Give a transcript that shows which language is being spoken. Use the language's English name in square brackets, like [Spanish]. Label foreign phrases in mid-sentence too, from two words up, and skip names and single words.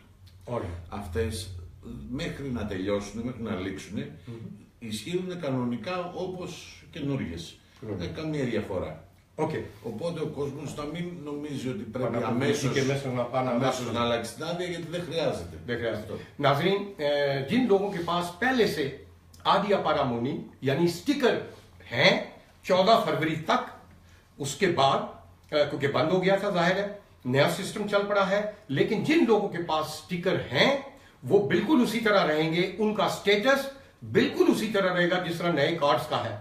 [Greek] Αυτές μέχρι να τελειώσουν, μέχρι να λήξουν, ισχύουν κανονικά όπως καινούργιες. Δεν καμία διαφορά. Οπότε ο κόσμος να μην νομίζει ότι πρέπει αμέσως να αλλάξει την άδεια, γιατί δεν χρειάζεται. [Urdu] ناظرین، جن لوگوں کے پاس پہلے سے [Greek] άδεια παραμονής [Urdu] یعنی سٹیکر ہیں 14 فروری تک، اس کے بعد کیونکہ بند ہو گیا تھا، ظاہر ہے نیا سسٹم چل پڑا ہے، لیکن جن لوگوں کے پاس سٹیکر ہیں وہ بالکل اسی طرح رہیں گے، ان کا سٹیٹس بالکل اسی طرح رہے گا جس طرح نئے کارڈز کا ہے.